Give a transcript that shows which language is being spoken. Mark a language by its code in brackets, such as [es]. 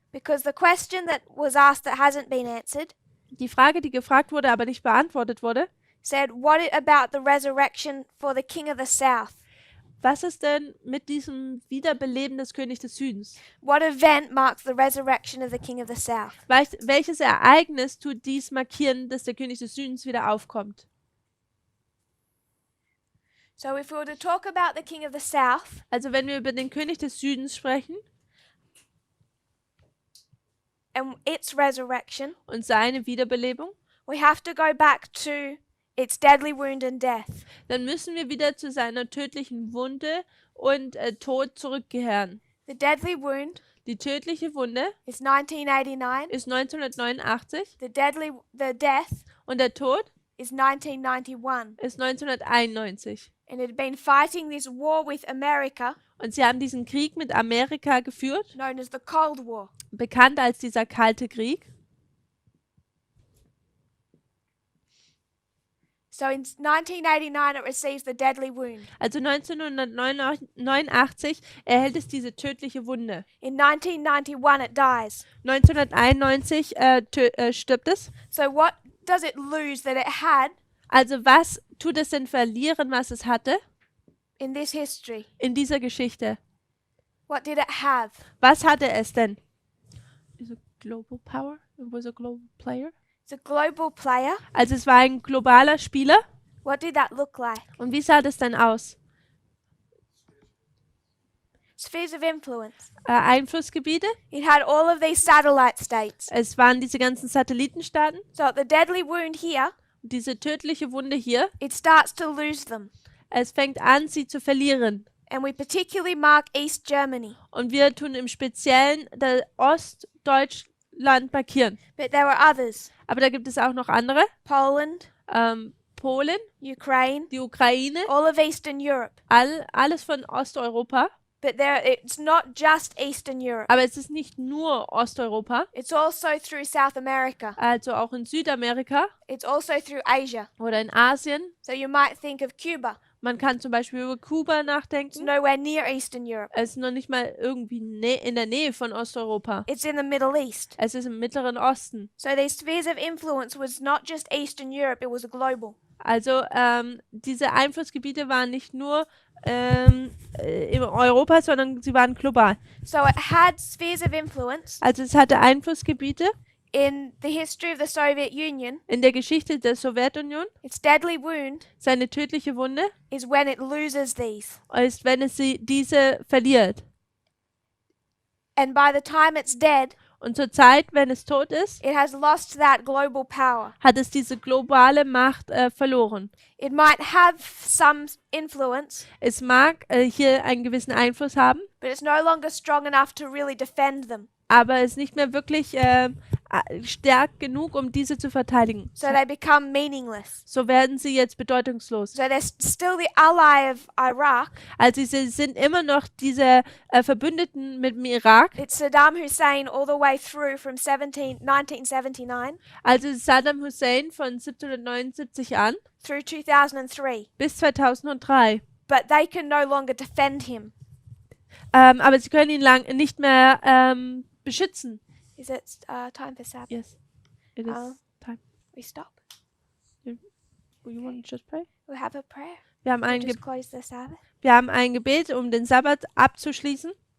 [en] Because the question that was asked that hasn't been answered [de] Die Frage, die gefragt wurde, aber nicht beantwortet wurde, [en] said, what about the resurrection for the king of the south? [de] was ist denn mit diesem Wiederbeleben des Königs des Südens? [en] What event marks the resurrection of the king of the south? [de] Welches Ereignis tut dies markieren, dass der König des Südens wieder aufkommt? [en] So if we were to talk about the king of the south, [de] Also wenn wir über den König des Südens sprechen [en] and its resurrection, [de] und seine Wiederbelebung, [en] we have to go back to its deadly wound and death. [de] dann müssen wir wieder zu seiner tödlichen Wunde und Tod zurückkehren. [en] The deadly wound [de] Die tödliche Wunde [en] is 1989. [de] ist 1989 [en] The death [de] und der Tod [en] is 1991. [de] ist 1991. [en] And it had been fighting this war with America, [de] Und sie haben diesen Krieg mit Amerika geführt, [en] known as the Cold War. [de] bekannt als dieser Kalte Krieg. [en] So in 1989 it receives the deadly wound. [de] Also 1989 erhält es diese tödliche Wunde. [en] In 1991 it dies. [de] 1991 stirbt es. [en] So what does it lose that it had [de] Also was tut es denn verlieren, was es hatte [en] in this history? [de] in dieser Geschichte? [en] What did it have? [de] Was hatte es denn? [en] Is a global power? It was a global player. It's a global player. [de] Also es war ein globaler Spieler. [en] What did that look like? [de] Und wie sah das denn aus? [en] Spheres of influence. [de] Einflussgebiete. [en] It had all of these satellite states. [de] Es waren diese ganzen Satellitenstaaten. [en] So at the deadly wound here, [de] Diese tödliche Wunde hier. [en] it starts to lose them. [de] Es fängt an, sie zu verlieren. [en] And we particularly mark East Germany. [de] Und wir tun im Speziellen das Ostdeutschland markieren. [en] But there were others. [de] Aber da gibt es auch noch andere. [en] Poland, [de] Polen, [en] Ukraine, [de] die Ukraine, [en] all of Eastern Europe. [de] alles von Osteuropa. [en] But it's not just Eastern Europe. [de] Aber es ist nicht nur Osteuropa, [en] It's also through South America. [de] also auch in Südamerika [en] It's also through Asia. [de] oder in Asien. [en] So you might think of Cuba. [de] Man kann zum Beispiel über Kuba [en] It's [de] nachdenken. [en] nowhere near Eastern Europe. [de] Es ist noch nicht mal irgendwie in der Nähe von Osteuropa. [en] It's in the Middle East. [de] Es ist im Mittleren Osten. [en] So these spheres of influence was not just Eastern Europe, it was global. [de] Also diese Einflussgebiete waren nicht nur in Europa, sondern sie waren global. [en] So it had spheres of influence [de] Also es hatte Einflussgebiete [en] in the history of the Soviet Union. [de] in der Geschichte der Sowjetunion. [en] Its deadly wound [de] Seine tödliche Wunde [en] is when it loses these. [de] ist, wenn es diese verliert. [en] And by the time it's dead, [de] Und zur Zeit, wenn es tot ist, [en] it has lost that global power. [de] hat es diese globale Macht verloren. [en] It might have some influence, [de] Es mag hier einen gewissen Einfluss haben, [en] but it's no longer strong enough to really defend them. [de] aber es ist nicht mehr wirklich stark genug, um diese zu verteidigen. [en] So they become meaningless. [de] So werden sie jetzt bedeutungslos. [en] So they're still the ally of Iraq. [de] Also sie sind immer noch diese Verbündeten mit dem Irak. [en] It's Saddam Hussein all the way through from 1979 [de] Also Saddam Hussein von 1779 an [en] through 2003. [de] bis 2003. [en] But they can no longer defend him. [de] Aber sie können ihn nicht mehr beschützen. [en] Is it time for Sabbath? Yes, it is Oh. time. We stop. You want to just pray? We have a prayer. [de] Wir haben, [en] We [de] ein [en] just close the Sabbath. [de] wir haben ein Gebet, um den Sabbat abzuschließen.